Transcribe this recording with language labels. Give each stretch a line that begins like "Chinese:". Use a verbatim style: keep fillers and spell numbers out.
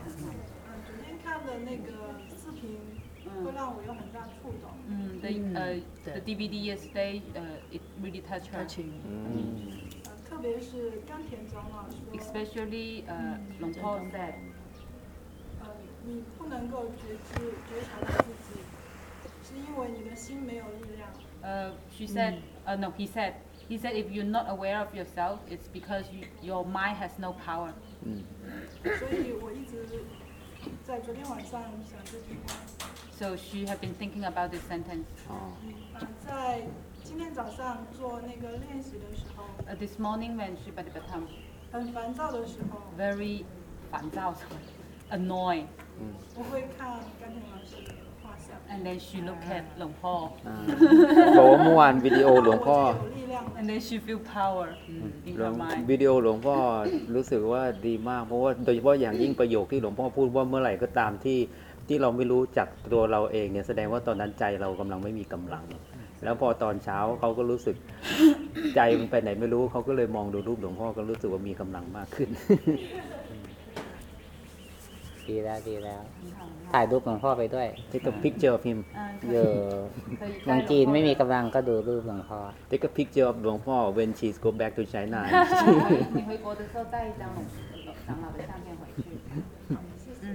Chinese: 嗯，昨天看的那个视频会让我有很大触动。
English: 嗯， the uh the D V D yesterday, uh, it really touched her.
Chinese: 嗯。特别是甘田长老说。
English: Especially, uh, Long Paul said.
Chinese: 你你不能够觉知觉察到自己，是因为你的心没有力量。
English: Uh, she said, uh, no, he said, he said, if you're not aware of yourself, it's because you, your mind has no power.
Chinese: 嗯。所以我一直在昨天晚上想这句话。
English: So she had been thinking about this sentence.
Chinese: 哦。啊，在今天早上做那个练习的时候。
English: Uh, this morning when she bade batam.
Chinese: 很烦躁的时候。
English: Very
Chinese: 烦躁
English: ，annoy.
Chinese: 嗯。我会看甘婷老师的画像。
English: And then she look at หลวงพ่อ。
Thai: บอกว่าเมื่อวานวิดีโอหลวงพ่อ
English: And then she feel power in her mind.
Thai: วิดีโอหลวงพ่อรู้สึกว่าดีมากเพราะว่าโดยเฉพาะอย่างยิ่งประโยคที่หลวงพ่อพูดว่าเมื่อไหร่ก็ตามที่ที่เราไม่รู้จักตัวเราเองเนี่ยแสดงว่าตอนนั้นใจเรากำลังไม่มีกำลังแล้วพอตอนเช้าเขาก็รู้สึกใจมันไปไหนไม่รู้เขาก็เลยมองดูรูปหลวงพ่อก็รู้สึกว่ามีกำลังมากขึ้น ดีแล้วดีแล้วถ่ายรูปหลวงพ่อไปด้วย
English: take a picture of him
Thai: เยอะคนจีนไม่มีกำลังก็ดูรูปหลวงพ่อ
English: take a picture of หลวงพ่อ when she go back to China
Chinese: 你回国的时候带一张长老的相片回去